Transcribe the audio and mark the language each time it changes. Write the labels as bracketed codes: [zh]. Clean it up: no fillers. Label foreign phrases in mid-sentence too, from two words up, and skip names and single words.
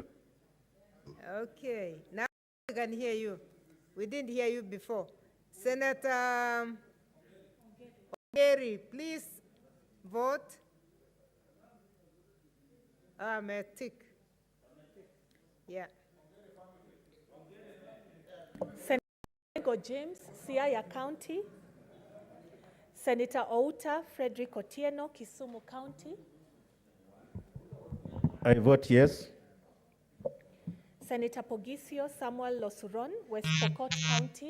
[en] Okay, now we can hear you. We didn't hear you before. Senator Ongeri, please vote. May I tick? Yeah. Senator James, Siaya County. Senator Outa Frederick Otieno, Kisumu County. I vote yes. Senator Pogisio Samuel Losuron, West Pokot County.